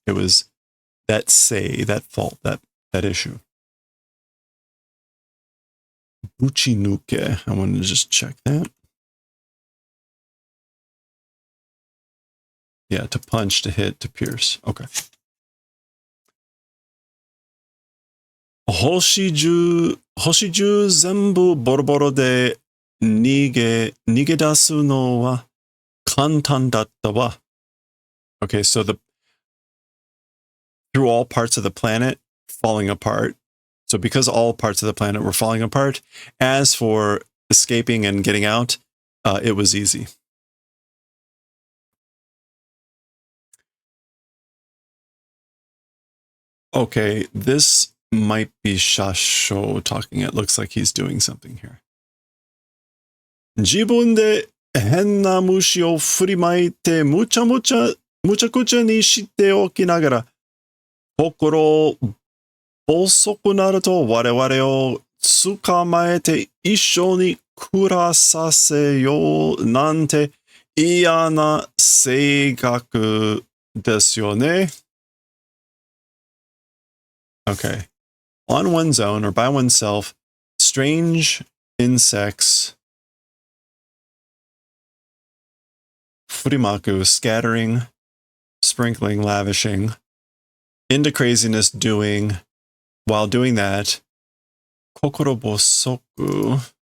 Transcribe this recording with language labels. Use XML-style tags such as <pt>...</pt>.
<en>It was that fault, that issue. Buchinuke. I wanted to just check that. Yeah, to punch, to hit, to pierce. Okay.</en> <ja>星中全部ボロボロで逃げ出すのは簡単だったわ.</ja> <en>Okay, so through all parts of the planet falling apart. So because all parts of the planet were falling apart, as for escaping and getting out, it was easy. Okay, this might be Shasho talking. It looks like he's doing something here.</en> <ja>自分で変な虫を振りまいてむちゃくちゃにしておきながら、心細くなると我々を捕まえて一緒に暮らさせようなんて嫌な性格ですよね。</ja> <en>Okay. On one's own or by oneself, strange insects, furimaku, scattering, sprinkling, lavishing, into craziness doing, while doing that, kokoro bosoku.</en>